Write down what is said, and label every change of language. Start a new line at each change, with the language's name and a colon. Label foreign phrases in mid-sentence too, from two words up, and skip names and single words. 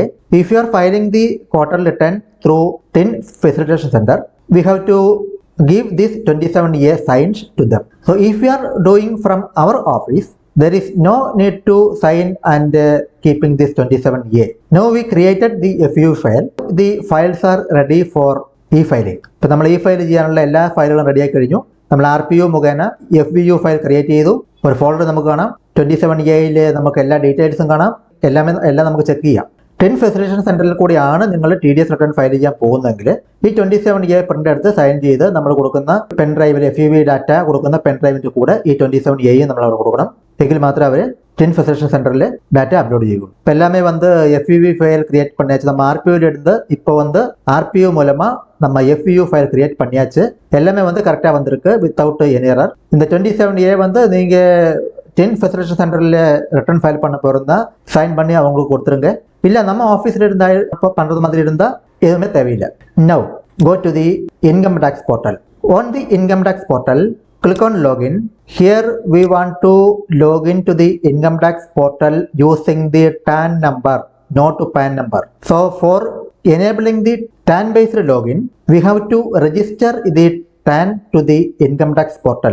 English: If you are filing the quarter return through TIN Facilitation Center, we have to give this 27A signs to them. So if we are doing from our office, there is no need to sign and keeping this 27A. Now we created the FU file. The files are ready for e-filing.
Malayalam: ഇപ്പോൾ നമ്മൾ e-file ചെയ്യാനുള്ള എല്ലാ ഫയലുകളും റെഡിയായി കഴിഞ്ഞു. നമ്മൾ RPU മുഖേന
English: FVU file create
Malayalam: ചെയ്തു. ഒരു ഫോൾഡർ നമുക്ക് കാണാം. 27Aയിൽ നമുക്ക് എല്ലാ ഡീറ്റെയിൽസും കാണാം. എല്ലാം നമുക്ക് ചെക്ക് ചെയ്യാം. TIN ഫെസിലിറ്റേഷൻ സെന്ററിൽ കൂടിയാണ് നിങ്ങൾ TDS
English: return file
Malayalam: ചെയ്യാൻ പോകുന്നതെങ്കിൽ ഈ 27A പ്രിന്റ് എടുത്ത് സൈൻ ചെയ്ത് നമ്മൾ കൊടുക്കുന്ന
English: pen drive FUV data
Malayalam: കൊടുക്കുന്ന
English: pen drive
Malayalam: കൂടെ ഈ 27A നമ്മൾ അവിടെ കൊടുക്കണം. എങ്കിൽ മാത്രമേ അവർ TIN ഫെസിലിറ്റേഷൻ സെന്ററിൽ
English: data upload
Malayalam: ചെയ്യുള്ളൂ.
Tamil: இப்போ எல்லாமே வந்து
English: FUV file create
Tamil: பண்ணியாச்சு. நம்ம RPUல இருந்து இப்போ வந்து RPU மூலமா நம்ம
English: FVU file create
Tamil: பண்ணியாச்சு. எல்லாமே வந்து கரெக்டா வந்திருக்கு
English: without any error.
Tamil: இந்த 27A வந்து நீங்க TIN ஃபெசிலிட்டேஷன் சென்டரில்
English: return file
Tamil: பண்ண போகிறதா சைன் பண்ணி அவங்களுக்கு கொடுத்துருங்க. இல்லை நம்ம ஆஃபீஸில் இருந்தால் பண்ணுறது மாதிரி இருந்தால் எதுவுமே தேவையில்லை.
English: Now go to the income tax portal. On the income tax portal, click on login. Here we want to log into the income tax portal using the TAN number, not PAN number. So for enabling the TAN based login, we have to register the TAN to the income tax portal.